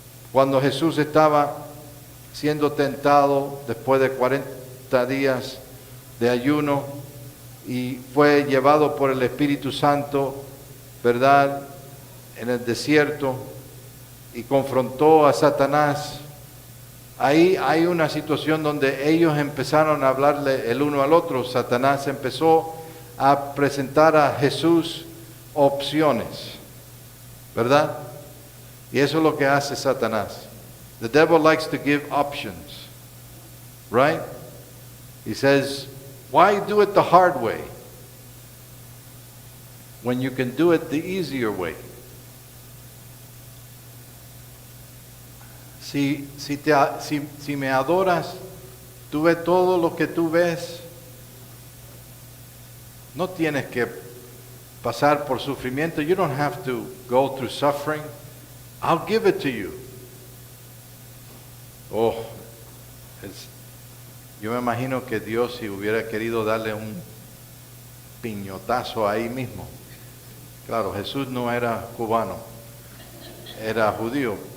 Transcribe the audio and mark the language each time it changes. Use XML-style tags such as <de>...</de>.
<es>Cuando Jesús estaba siendo tentado después de 40 días de ayuno y fue llevado por el Espíritu Santo, ¿verdad?, en el desierto, y confrontó a Satanás. Ahí hay una situación donde ellos empezaron a hablarle el uno al otro. Satanás empezó a presentar a Jesús opciones, ¿verdad? Y eso es lo que hace Satanás.</es> <en>The devil likes to give options, right? He says, why do it the hard way when you can do it the easier way?</en> <es>Si me adoras, tú ves todo lo que tú ves, no tienes que pasar por sufrimiento.</es> <en>You don't have to go through suffering. I'll give it to you.</en> <es>Oh, yo me imagino que Dios, si hubiera querido darle un piñotazo ahí mismo. Claro, Jesús no era cubano, era judío.</es>